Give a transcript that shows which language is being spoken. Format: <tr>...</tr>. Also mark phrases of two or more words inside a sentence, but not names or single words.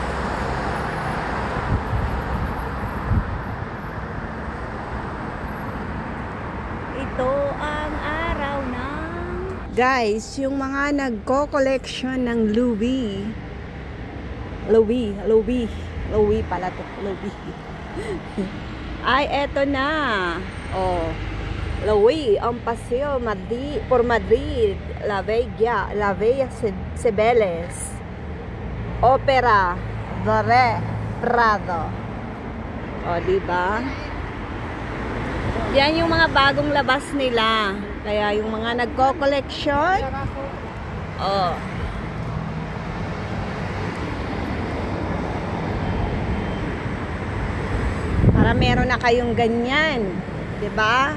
<tl>Ito ang araw ng... Guys, yung mga nagko-collection ng Louis pala to. Louis. Ay, eto na. Oh. Louis, ang Paseo por Madrid, La Bella Cibeles, Opera, Dore, Prado. O, diba? Yan yung mga bagong labas nila. Kaya yung mga nagko-collection, oh. Para meron na kayong ganyan, 'di ba?</tl>